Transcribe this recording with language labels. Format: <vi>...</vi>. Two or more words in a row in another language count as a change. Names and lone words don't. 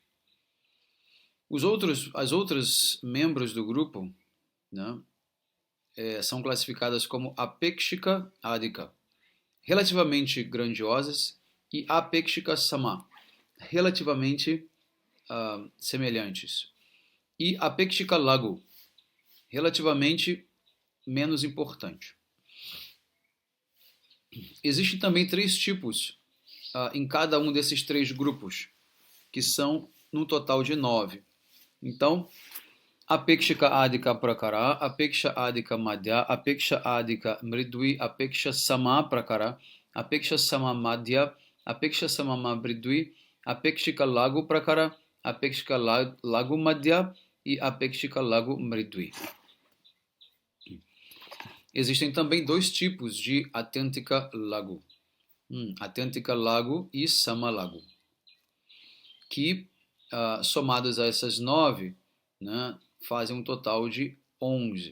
<pt>Os outros membros do grupo, né, são classificadas como</pt> <sa>Apekshika Adhika,</sa> <pt>relativamente grandiosas, e</pt> <sa>Apekshika Sama,</sa> <pt>relativamente semelhantes, e</pt> <sa>Apekshika Lagu,</sa> <pt>relativamente menos importante. Existem também 3 tipos em cada um desses 3 grupos, que são no total de 9. Então,</pt> <sa>Apekshika Adhika Prakara, Apeksha Adhika Madhya, Apeksha Adhika Mridvi, Apeksha Sama Prakara, Apeksha Sama Madhya, Apeksha Sama Mridvi, Apekshika Lagu Prakara, Apekshika Lagu Madhya e Apekshika Lagu Mridvi.</sa> <pt>Existem também 2 tipos de</pt> <sa>Atyantika Lagu, Atyantika Lagu</sa> <pt>e</pt> <sa>Sama Lagu,</sa> <pt>que somados a essas 9, né, fazem um total de 11.</pt>